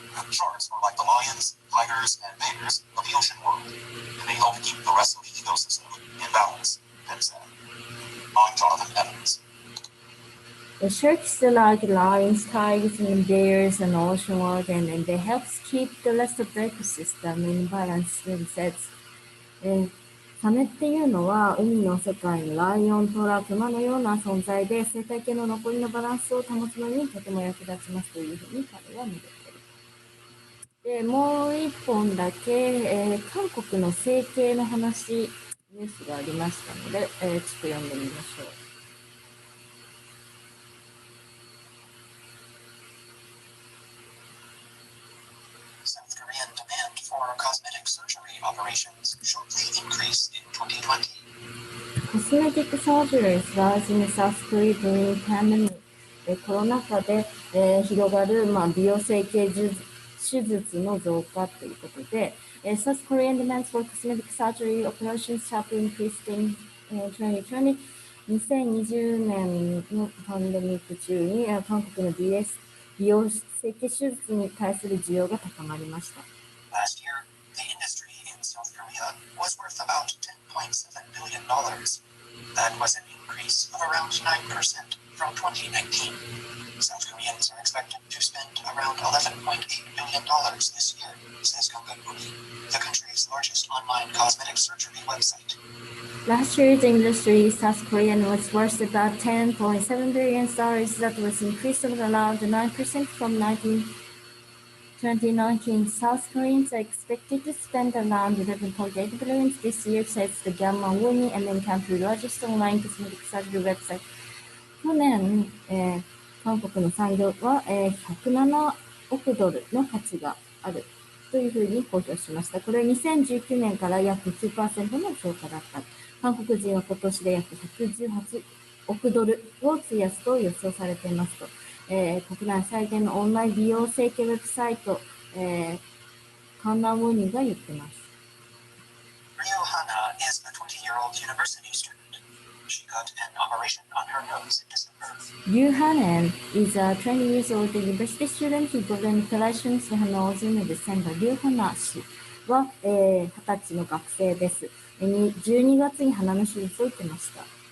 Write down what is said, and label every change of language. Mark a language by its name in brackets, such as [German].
[English] Sharks are like the lions, tigers, and bears of the ocean world, and they help keep the rest of the ecosystem in balance, Penn said. I'm Jonathan Evans. The sharks are like lions, tigers, and bears in the ocean world, and they help keep the rest of the ecosystem in balance, Penn said. [Japanese] サメっていうのは海の世界のライオン、トラ、クマのような存在で生態系の残りのバランスを保つのにとても役立ちますというふうに彼は述べている。で、もう一本だけ、韓国の整形の話、ニュースがありましたので、ちょっと読んでみましょう。 [English] South Korean demand for cosmetic surgery operations sharply increased in 2020. Cosmetic surgeries rise in South Korea during pandemic. [Japanese] コロナ禍で、広がる、美容整形手術の増加ということで、 [English] South Korean demands for cosmetic surgery operations sharply increased in 2020. [Japanese] 2020年のパンデミック中に韓国の美容整形手術に対する需要が高まりました。 [English] Last year, the industry in South Korea was worth about $10.7 billion. That was an increase of around 9% from 2019. South Koreans are expected to spend around $11.8 billion this year, says Kangakuni, the country's largest online cosmetic surgery website. Last year's industry, South Korean was worth about $10.7 billion. That was increased of around 9% from 2019. South Koreans are expected to spend around $11.8 billion this year, says the Gamma Woni and then country's largest online cosmetic surgery website. [Japanese] 去年、韓国の産業は、107億ドルの価値があるというふうに公表しました。これは2019年から約 9% の増加だった。韓国人は今年で約118億ドルを費やすと予想されていますと、国内最大のオンライン美容整形ウェブサイト、カンナウォニが言ってます。 [English] Ryo Hana is a 20-year-old university student. She got an operation on her nose in December. Ryu Hanen is a 20-year-old university student who got an operation on her nose in December. [Japanese] Ryu Hana 氏は、20歳の学生です。12月に鼻の手術を受けました。